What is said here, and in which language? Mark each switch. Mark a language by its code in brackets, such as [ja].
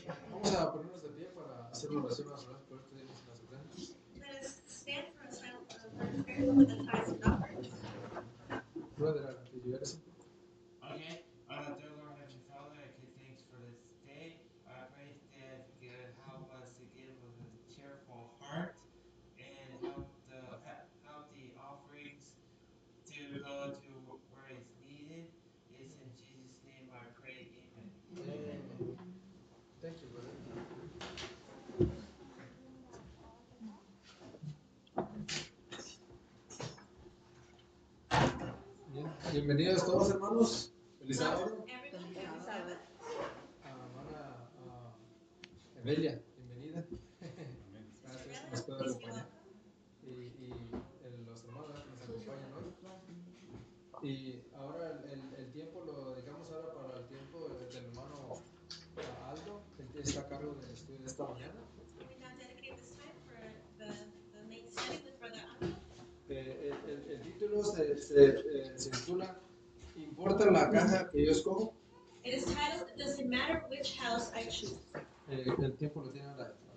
[es] Vamos a ponernos de pie para hacer una oración a Dios por estos diezmos y las ofrendas. [en] Let us stand for a silent prayer with the tithes and offerings. Brother, did you get something? Okay, dear Lord Heavenly Father, I give thanks for this day. I pray that you could help us to give with a cheerful heart and help the offerings to go to where it's needed. It's in Jesus' name I pray, amen. Amen. Thank you, brother. [es] Bien. Bienvenidos todos, hermanos. Feliz sábado. [en] Everyone, happy Sabbath. [es] Hermana Evelia, bienvenida. Gracias que nos pueda [en] Please be [es] acompañar. [en] welcome. [es] Y los hermanos que nos acompañan hoy. Y ahora el tiempo lo dedicamos ahora para el tiempo del hermano Aldo, que está a cargo del estudio de esta mañana. [en] We now dedicate this time for the main study with Brother Aldo. [es] El título se titula ¿Importa la caja que yo escojo? [en] It is titled, Does it matter which house I choose? [es] El tiempo lo tiene ahora.